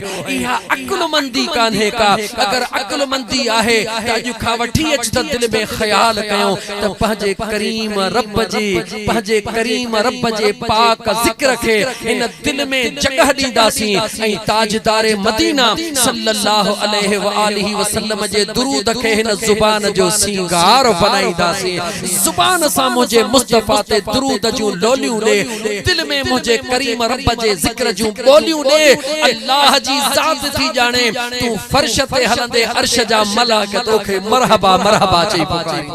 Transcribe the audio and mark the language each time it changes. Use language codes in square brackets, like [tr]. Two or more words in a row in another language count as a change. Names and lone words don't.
[sd] इहा अकुलमंदी कान्हे का। अगर अकुलमंदी आहे त अॼु खां वठी अच त दिल में ख़्याल कयूं त पंहिंजे करीम रब जे पाक ज़िक्र खे इन दिल में जगह ॾींदासीं, ऐं ताजदारे मदीना [ar] صلى الله عليه وآله وسلم [sd] जे दुरूद खे हिन ज़ुबान जो सिंगार बनाईंदासीं। ज़ुबान सां मुंहिंजे मुस्तफ़ा ते दुरूद जूं लोलियूं ॾे, दिल में मुंहिंजे करीम रब जे ज़िक्र जूं ॿोलियूं ॾे। अल्लाह जी ज़ात थी ॼाणे तूं फर्श ते हलंदे अर्श जा मलाक तोखे मरहबा मरहबा चई पुकारी।